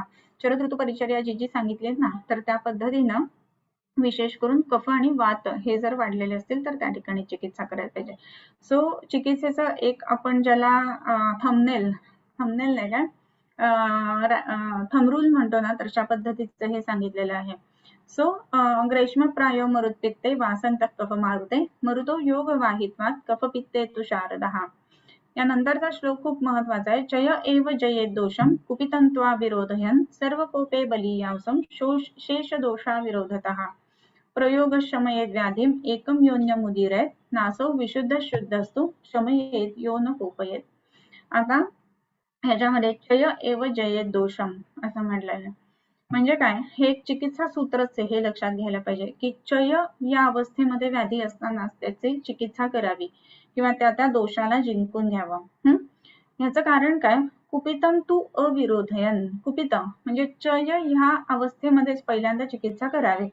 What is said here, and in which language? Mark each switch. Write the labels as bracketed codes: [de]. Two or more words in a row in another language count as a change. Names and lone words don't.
[mr] शरद ऋतू परिचर्या जी सांगितली ना तर त्या पद्धतीनं विशेष करून कफ आणि वात हे जर वाढलेले असतील तर त्या ठिकाणी चिकित्सा करायला पाहिजे. सो चिकित्सेचं एक आपण ज्याला थंबनेल नाही का थंबरूल म्हणतो ना, तर अशा पद्धतीचं हे सांगितलेलं आहे. [sa] सो ग्रीष्म प्रायो मरुत्पित्ते वासंत कफ मारुते मरुतो योग वाहित्वात कफ पित्ते तु शारदः. [mr] यानंतरचा श्लोक खूप महत्वाचा आहे. [sa] जय एव जयेत दोषम कुपितंत्वा विरोधयन सर्व कोपे बलीयांसम शेष दोषा विरोधतः प्रयोग शमयेत व्याधिम एकम योन्यमुदीरेत नासो विशुद्ध शुद्धस्तु शमयेत योन कोपयेत. [mr] आता ह्याच्यामध्ये [sa] चय एव जयेत दोषम [mr] असं म्हटलेलं म्हणजे काय, हे चिकित्सा सूत्रच आहे, हे लक्षात घ्यायला पाहिजे की चय या अवस्थेमध्ये व्याधी असताना त्याची चिकित्सा करावी किंवा त्या दोषाला जिंकून घ्यावं. ह्याचं कारण काय, [sa] कुपितम तू अविरोधयन, [mr] कुपित म्हणजे चय ह्या अवस्थेमध्येच पहिल्यांदा चिकित्सा करावी.